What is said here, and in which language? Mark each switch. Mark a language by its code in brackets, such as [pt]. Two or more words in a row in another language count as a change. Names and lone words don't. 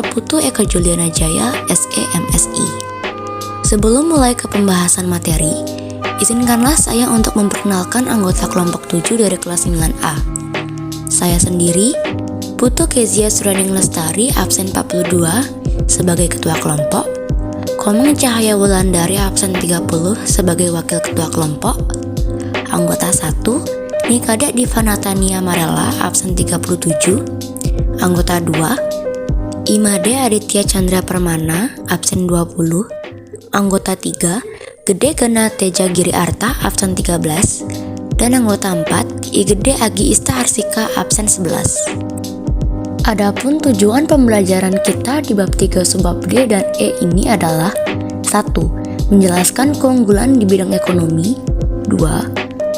[id] Putu Eka Juliana Jaya, SE MSI. Sebelum mulai ke pembahasan materi, izinkanlah saya untuk memperkenalkan anggota kelompok 7 dari kelas 9A. Saya sendiri, Putu Kezia Suraning Lestari, absen 42 sebagai ketua kelompok, Komeng Cahaya Wulandari absen 30 sebagai wakil ketua kelompok, anggota 1, Nikada Divanatania Marella absen 37, anggota 2, Imade Aditya Chandra Permana absen 20, anggota 3, Gede Gana Teja Giri Arta absen 13, dan anggota 4, Igede Agi Ista Arsika absen 11. Adapun tujuan pembelajaran kita di bab 3 subbab D dan E ini adalah 1. Menjelaskan keunggulan di bidang ekonomi. 2.